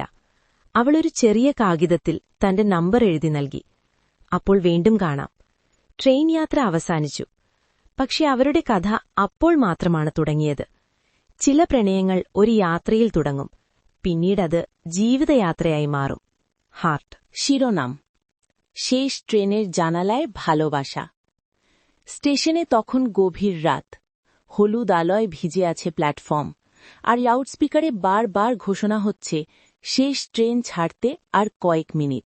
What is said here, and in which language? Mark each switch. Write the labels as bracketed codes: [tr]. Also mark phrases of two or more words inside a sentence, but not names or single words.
[ml] അവളൊരു ചെറിയ കാഗിതത്തിൽ തന്റെ നമ്പർ എഴുതി നൽകി. അപ്പോൾ വീണ്ടും കാണാം. ട്രെയിൻ യാത്ര അവസാനിച്ചു. പക്ഷെ അവരുടെ കഥ അപ്പോൾ മാത്രമാണ് തുടങ്ങിയത്. ചില പ്രണയങ്ങൾ ഒരു യാത്രയിൽ തുടങ്ങും, പിന്നീടത് ജീവിതയാത്രയായി മാറും. [bn] হার্ট। শিরোনাম: শেষ ট্রেনের জানালায় ভালোবাসা। স্টেশনে তখন গভীর রাত। হলুদ আলোয় ভিজে আছে প্ল্যাটফর্ম, আর লাউডস্পিকারে বারবার ঘোষণা হচ্ছে শেষ ট্রেন ছাড়তে আর কয়েক মিনিট।